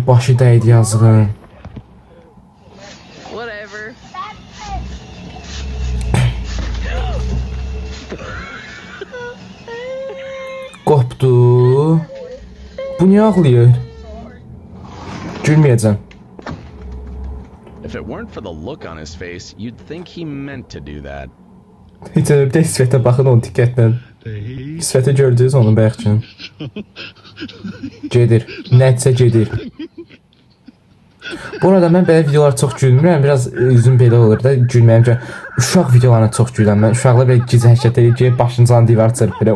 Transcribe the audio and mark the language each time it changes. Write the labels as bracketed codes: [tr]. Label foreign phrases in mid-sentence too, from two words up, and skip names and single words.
[az] Başı dəydi yazığın. Qopdu. Bu niyə ağlayır? Gülməyəcəm. [en] If it weren't for the look on his face, you'd think he meant to do that. [az] Hiç öyle bir de sifətə baxın onun diqqətlə. Sifəti gördünüz onun bəyəkçinin. Gedir. Nətsə gedir. Bu arada mən belə videolar çox gülmürəm. Biraz üzüm belə olur da gülməyim ki. Uşaq videolarına çox gülürəm mən. Uşaqlar belə gizli hərəkət edir ki, başını can divar çırpır belə.